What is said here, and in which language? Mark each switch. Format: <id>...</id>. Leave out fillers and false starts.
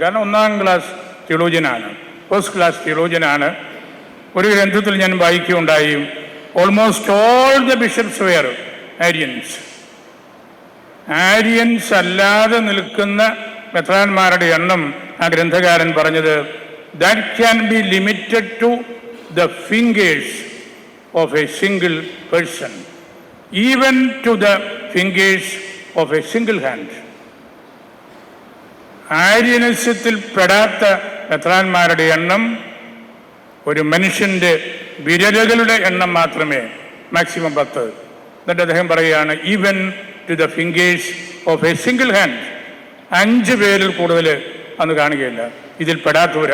<ml>കാരണം 1ാം class തിയോളജിയനാണ്, first class തിയോളജിയനാണ്. ഒരു ഗ്രന്ഥത്തിൽ ഞാൻ വായിക്കുകയുണ്ടായി,</ml> <en>Almost all the bishops were Aryans.</en> <ml>Aryans അല്ലാതെ നിൽക്കുന്ന മെത്രാന്മാരുടെ എണ്ണം ആ ഗ്രന്ഥകാരൻ പറഞ്ഞത്</ml> <en>that can be limited to the fingers of a single person, even to the fingers of a single hand.</en> <ml>ആര്യനസ്യത്തിൽ പെടാത്ത മെത്രാന്മാരുടെ എണ്ണം ഒരു മനുഷ്യൻ്റെ വിരലുകളുടെ എണ്ണം മാത്രമേ, മാക്സിമം 10. എന്നിട്ട് അദ്ദേഹം പറയുകയാണ്</ml> <en>Even to the fingers of a single hand.</en> <ml>5 പേരിൽ കൂടുതൽ അന്ന് കാണുകയില്ല ഇതിൽ പെടാത്തവർ.</ml>